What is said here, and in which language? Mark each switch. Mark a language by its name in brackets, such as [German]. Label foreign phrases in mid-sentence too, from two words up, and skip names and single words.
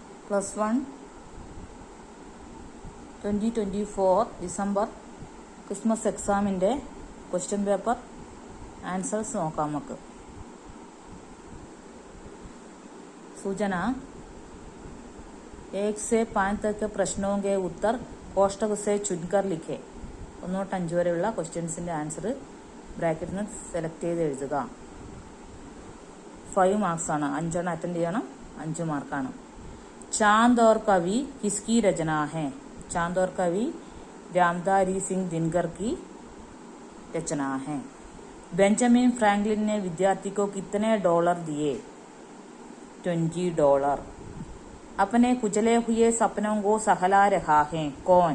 [Malayalam] +1 2024 [English] December Christmas exam's question paper answers [Malayalam] നോക്കാം നമുക്ക്. [Hindi] सूचना 1 से 5 तक के प्रश्नों के उत्तर कोष्टक से चुनकर लिखे. [Malayalam] 1 തൊട്ട് 5 വരെയുള്ള [English] questions' answer bracket [Malayalam] നിന്ന് സെലക്ട് ചെയ്ത് എഴുതുക. 5 മാർക്സ് ആണ്. 5 എണ്ണം അറ്റൻഡ് ചെയ്യണം. 5 മാർക്കാണ്. [Hindi] चांद और कवि किसकी रचना है? चांद और कवि रामधारी सिंह दिनकर की रचना है. बेंजामिन फ्रैंकलिन ने विद्यार्थी को कितने डॉलर दिए? $20. अपने कुचले हुए सपनों को सहला रहा है कौन?